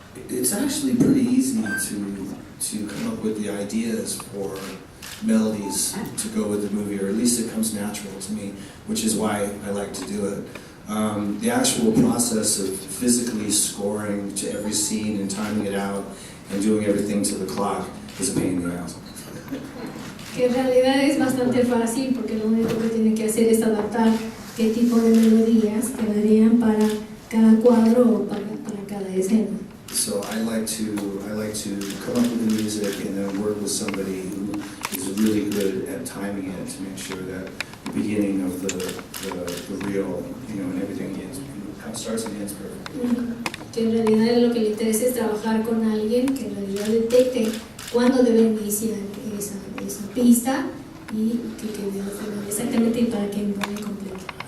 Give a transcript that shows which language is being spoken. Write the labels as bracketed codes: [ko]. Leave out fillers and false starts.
[en] It's actually pretty easy to come up with the ideas for melodies to go with the movie, or at least it comes natural to me, which is why I like to do it. The actual process of physically scoring to every scene and timing it out and doing everything to the clock is a pain in the ass. [es] Que en realidad es bastante fácil porque lo único que tiene que hacer es adaptar qué tipo de melodías quedarían para cada cuadro o para cada escena. [en] So I like to come up with the music and then work with somebody who is really good at timing it to make sure that the beginning of the reel, and everything starts and ends perfect. [es] Que en realidad lo que le interesa es trabajar con alguien que en realidad detecte cuándo debe iniciar esa pista y que quede al final exactamente para que embone completo.